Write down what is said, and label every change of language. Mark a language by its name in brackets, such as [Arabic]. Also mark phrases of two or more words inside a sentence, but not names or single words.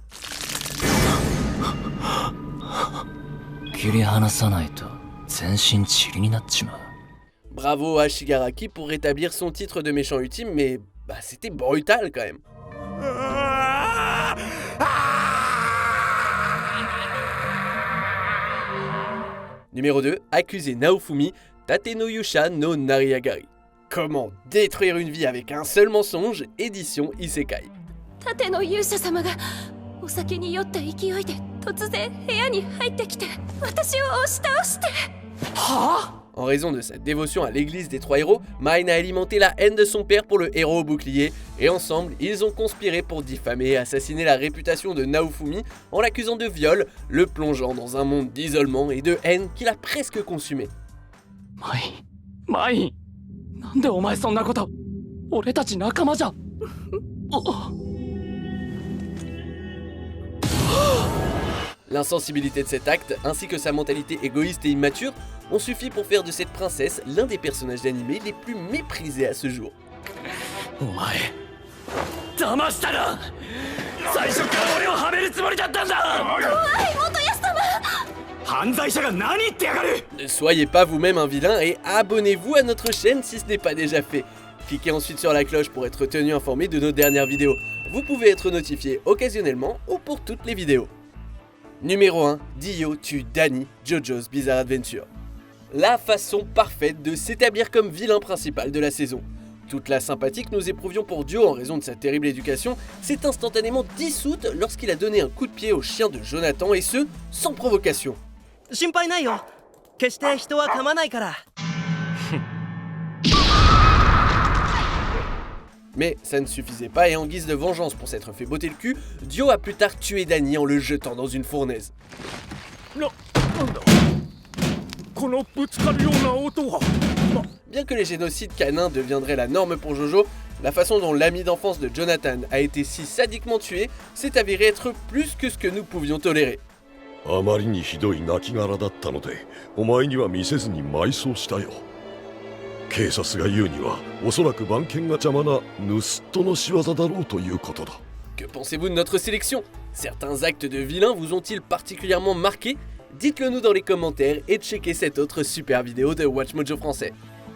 [French] Bravo à Shigaraki pour rétablir son titre de méchant ultime, mais c'était brutal quand même. Numéro 2, accusé Naofumi, Tatenoyusha no Nariagari. Comment détruire une vie avec un seul mensonge, édition Isekai. [Japanese] 盾の勇者様がお酒に酔った勢いで突然部屋に入ってきて私を押し倒して。 [French] En raison de sa dévotion à l'église des trois héros, Mine a alimenté la haine de son père pour le héros au bouclier, et ensemble, ils ont conspiré pour diffamer et assassiner la réputation de Naofumi en l'accusant de viol, le plongeant dans un monde d'isolement et de haine qu'il a presque consumé. [Japanese] Mai, なんでお前そんなこと？俺たち仲間じゃ。 [French] L'insensibilité de cet acte, ainsi que sa mentalité égoïste et immature, ont suffi pour faire de cette princesse l'un des personnages d'anime les plus méprisés à ce jour. [Japanese] お前、騙したな。最初から俺をはめるつもりだったんだ。怖い元康様。犯罪者が何言ってやがる。 [French] Ne soyez pas vous-même un vilain et abonnez-vous à notre chaîne si ce n'est pas déjà fait. Cliquez ensuite sur la cloche pour être tenu informé de nos dernières vidéos. Vous pouvez être notifié occasionnellement ou pour toutes les vidéos. Numéro 1, Dio tue Danny, JoJo's Bizarre Adventure. La façon parfaite de s'établir comme vilain principal de la saison. Toute la sympathie que nous éprouvions pour Dio en raison de sa terrible éducation s'est instantanément dissoute lorsqu'il a donné un coup de pied au chien de Jonathan, et ce, sans provocation. [Japanese] 心配ないよ。決して人は噛まないから。 [French] Mais ça ne suffisait pas, et en guise de vengeance pour s'être fait botter le cul, Dio a plus tard tué Danny en le jetant dans une fournaise. Bien que les génocides canins deviendraient la norme pour Jojo, la façon dont l'ami d'enfance de Jonathan a été si sadiquement tué s'est avéré être plus que ce que nous pouvions tolérer. [Japanese] あまりにひどい亡骸だったので、お前には見せずに埋葬したよ。警察が言うには、おそらく番犬が邪魔な盗人の仕業だろうということだ。 [French] Que pensez-vous de notre sélection? Certains actes de vilains vous ont-ils particulièrement marqué? Dites-le nous dans les commentaires et checkez cette autre super vidéo de WatchMojo français.